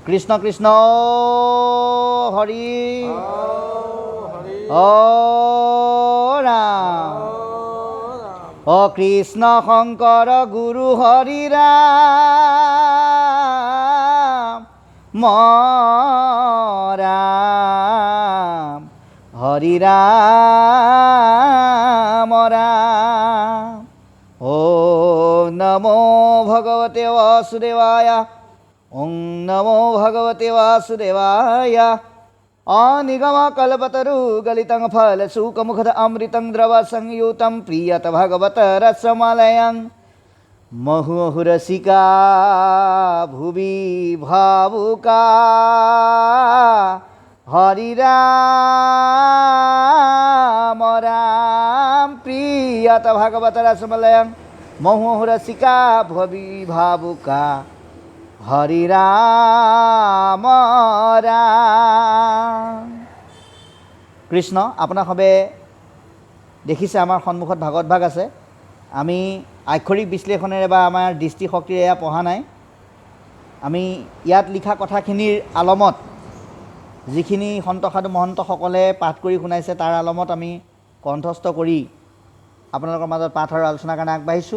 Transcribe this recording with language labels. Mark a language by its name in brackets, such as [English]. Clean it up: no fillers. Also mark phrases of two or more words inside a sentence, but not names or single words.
[Assamese] কৃষ্ণ কৃষ্ণ হৰি ৰাম কৃষ্ণ শংকৰ গুৰু হৰি ৰাম ৰাম হৰি ৰাম ৰাম। [Sanskrit] ॐ नमो भगवते वासुदेवाय। ॐ नमो भगवते वासुदेवाय। अनिगमकल्पतरु गलितं फलशुकमुखद अमृतं द्रवसंयुतं प्रियत भगवत रसमलयं महुरसिका भुवि भावुका हरि राम राम प्रियत भागवत रसमलयं महुरसिका भुवि भावुका हरि राम राम। [Assamese] কৃষ্ণ আপোনাসবে দেখিছে আমাৰ সন্মুখত ভাগৱত ভাগ আছে। আমি আক্ষৰিক বিশ্লেষণেৰে বা আমাৰ দৃষ্টিশক্তিৰে এয়া পঢ়া নাই। আমি ইয়াত লিখা কথাখিনিৰ আলমত যিখিনি সন্ত সাধু মহন্তসকলে পাঠ কৰি শুনাইছে তাৰ আলমত আমি কণ্ঠস্থ কৰি আপোনালোকৰ মাজত পাঠ আৰু আলোচনাৰ কাৰণে আগবাঢ়িছোঁ।